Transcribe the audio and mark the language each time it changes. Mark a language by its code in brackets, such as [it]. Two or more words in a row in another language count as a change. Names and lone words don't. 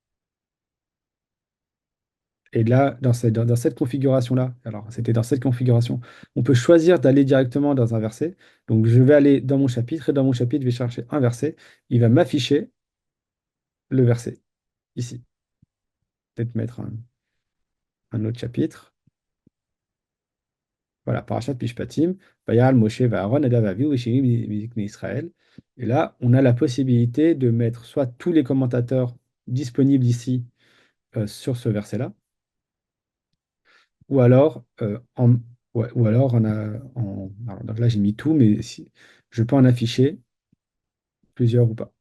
[fr] Et là, dans cette configuration-là, alors c'était dans cette configuration, on peut choisir d'aller directement dans un verset. Donc je vais aller dans mon chapitre et dans mon chapitre, je vais chercher un verset. Il va m'afficher le verset ici. Peut-être mettre un autre chapitre. Voilà, [he] פרשת משפטים ויעל משה אהרן נדב אביהוא שבעים מזקני ישראל. [fr] Et là, on a la possibilité de mettre soit tous les commentateurs disponibles ici sur ce verset-là, ou alors, ouais, ou alors alors, donc là j'ai mis tout, mais si, je peux en afficher plusieurs ou pas.